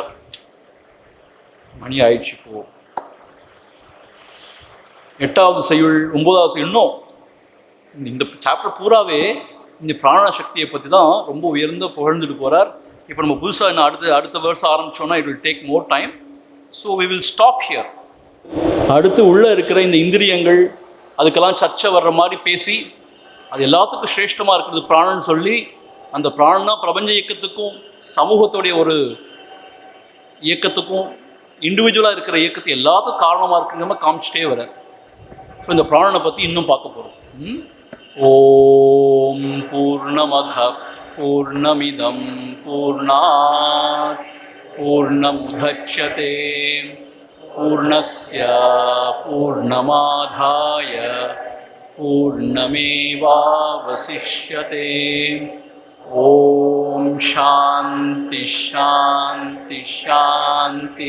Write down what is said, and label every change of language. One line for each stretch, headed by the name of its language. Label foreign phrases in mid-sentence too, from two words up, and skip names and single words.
Tamil: மணி ஆயிடுச்சு. போ 8வது செய்யுள் 9வது செய்யுள் இன்னும் இந்த சாப்டர் பூராவே இந்த பிராணசக்தியை பற்றி தான் ரொம்ப உயர்ந்த புகழ்ந்துட்டு போகிறார். இப்போ நம்ம புதுசாக என்ன அடுத்த வருஷம் ஆரம்பித்தோன்னா
English: it will take more time. so we will stop here.
Tamil: அடுத்து உள்ளே இருக்கிற இந்த இந்திரியங்கள் அதுக்கெல்லாம் சர்ச்சை வர்ற மாதிரி பேசி அது எல்லாத்துக்கும் சிரேஷ்டமாக இருக்கிறது பிராணன்னு சொல்லி, அந்த பிராணனா பிரபஞ்ச இயக்கத்துக்கும் சமூகத்துடைய ஒரு இயக்கத்துக்கும் இண்டிவிஜுவலாக இருக்கிற இயக்கத்துக்கு எல்லாத்துக்கும் காரணமாக இருக்குங்கிற காமிச்சிட்டே வர. ஸோ இந்த பிராணனை பற்றி இன்னும் பார்க்க போகிறோம்.
Sanskrit: ओम् पूर्णमद पूर्णमिदम् पूर्णात् पूर्णमुदच्यते पूर्णस्य पूर्णमादाय पूर्णमेवावशिष्यते. ओम् शान्ति शान्ति शान्ति.